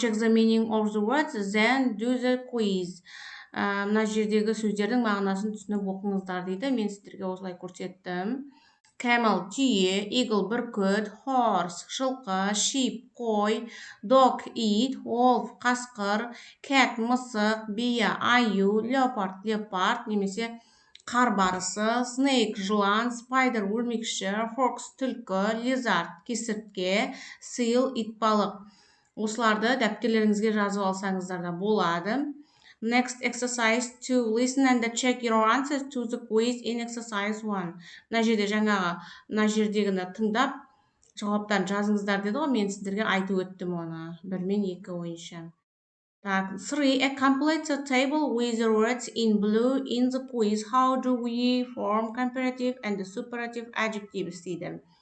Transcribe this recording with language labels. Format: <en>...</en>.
<en>Check the meaning of the words, then do the quiz.</en> <kk>Мына жердегі сөздердің мағынасын түсініп оқыңыздар дейді. Мен сіздерге осылай көрсеттім. Camel, түйе, eagle, бүркіт, horse, жылқы, sheep, қой, dog, ит, wolf, қасқыр, cat, мысық, бия, аю, leopard, леопард, немесе қар барысы, snake, жылан, spider, өрмекші, fox, түлкі, lizard, кесіртке, seal, итбалық. Осыларды дәптерлеріңізге жазып алсаңыздар да болады.</kk> <en>Next exercise 2. Listen and check your answers to the quiz in exercise 1.</en> <kk>Мына жердегіні тыңдап, жауаптарын жазыңыздар деді ғой, мен сіздерге айтып өттім оны. 1 мен 2 ойынша.</kk> <ru>Так,</ru> <en>3. Complete the table with the words in blue in the quiz. How do we form comparative and superlative adjectives</en> <kk>дейді.</kk>